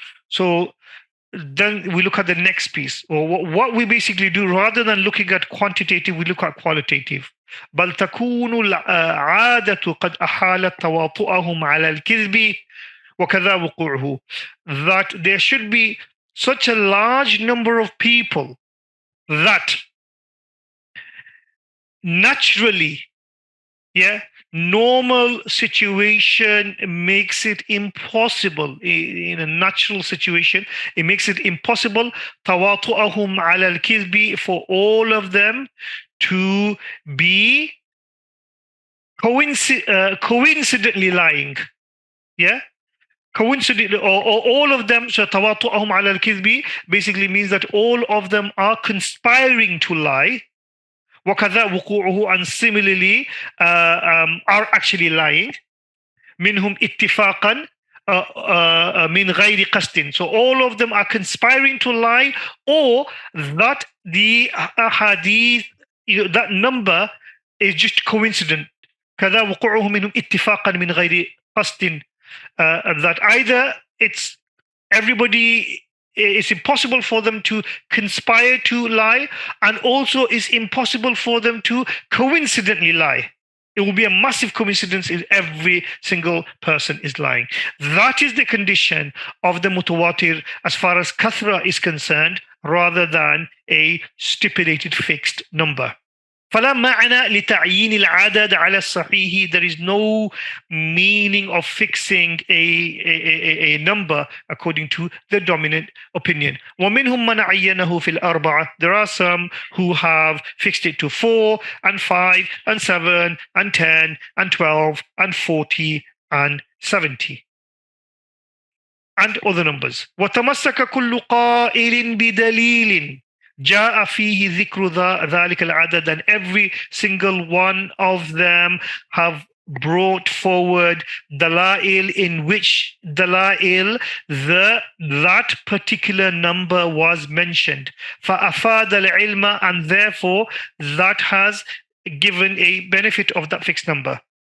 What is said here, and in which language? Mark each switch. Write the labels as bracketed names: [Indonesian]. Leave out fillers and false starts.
[English] So then we look at the next piece, or what we basically do, rather than looking at quantitative, we look at qualitative. [Arabic] بل تكون العادة قد أحالت تواطؤهم على الكذب وكذا وقوعه. [English] That there should be such a large number of people that naturally, normal situation makes it impossible. In a natural situation, it makes it impossible [Arabic] تواطؤهم على الكذب, [English] for all of them to be coincidentally lying. Coincidentally, or all of them. So [Arabic] تواطؤهم على الكذب [English] basically means that all of them are conspiring to lie. [Arabic] وكذا وقوعه, [English] and similarly are actually lying. [Arabic] منهم اتفاقا من غير قصد. [English] So all of them are conspiring to lie, or that the hadith, that number is just coincident. [Arabic] كذا وقوعه منهم اتفاقا من غير قصد. [English] That either it's everybody, it's impossible for them to conspire to lie, and also it's impossible for them to coincidentally lie. It will be a massive coincidence if every single person is lying. That is the condition of the mutawatir as far as kathra is concerned, rather than a stipulated fixed number. [Arabic] فلا معنى لتعيين العدد على الصحيح. [English] There is no meaning of fixing a number according to the dominant opinion. [Arabic] ومنهم من عينه في الأربعة. [English] There are some who have fixed it to 4 and 5 and 7 and 10 and 12 and 40 and 70 and other numbers. [Arabic] وتمسك كل قائل بدليل جاء فيه ذكر ذلك العدد, [English] and every single one of them have brought forward dalail in which dalail that particular number was mentioned. [Arabic] فَأَفَادَ الْعِلْمَ, [English] and therefore that has given a benefit of that fixed number.